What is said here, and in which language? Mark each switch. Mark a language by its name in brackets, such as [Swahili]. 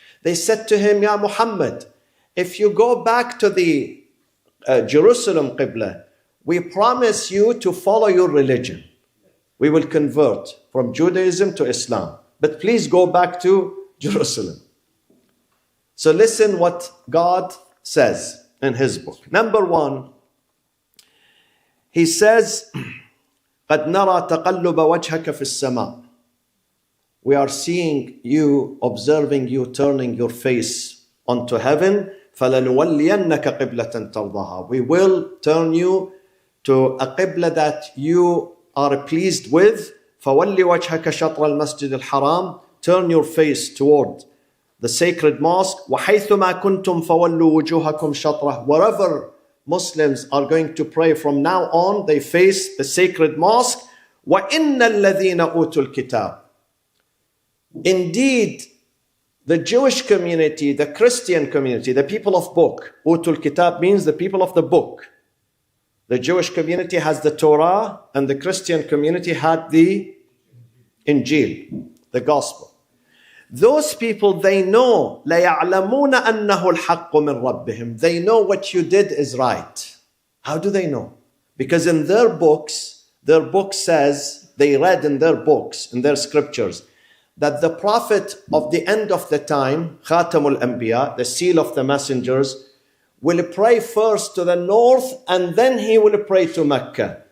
[English] They said to him, Ya Muhammad, if you go back to the Jerusalem Qibla, we promise you to follow your religion. We will convert from Judaism to Islam. But please go back to Jerusalem. So listen what God says in his book. [Arabic] Number 1, he says, قَدْ نَرَى تَقَلُّبَ وَجْهَكَ فِي السَّمَاءِ. [English] We are seeing you, observing you, turning your face onto heaven. [Arabic] فَلَنُوَلِّيَنَّكَ قِبْلَةً تَرْضَهَا. [English] We will turn you to a qibla that you are pleased with. [Arabic] فَوَلِّ وَجْهَكَ شَطْرَ الْمَسْجِدِ الْحَرَامِ. [English] Turn your face toward the sacred mosque. [Arabic] وَحَيْثُمَا كُنْتُمْ فَوَلُّوا وُجُوهَكُمْ شَطْرَهُ. [English] Wherever Muslims are going to pray from now on, they face the sacred mosque. [Arabic] وَإِنَّ الَّذِينَ أُوتُوا الْكِتَابِ. [English] Indeed, the Jewish community, the Christian community, the people of book. Utul Kitab means the people of the book. The Jewish community has the Torah, and the Christian community had the Injil, the Gospel. [Arabic] Those people, they know, لَيَعْلَمُونَ أَنَّهُ الْحَقُّ مِنْ رَبِّهِمْ. [English] They know what you did is right. How do they know? Because in their book says, they read in their books, in their scriptures, that the prophet of the end of the time, Khatamul Anbiya, the seal of the messengers, will pray first to the north and then he will pray to Mecca.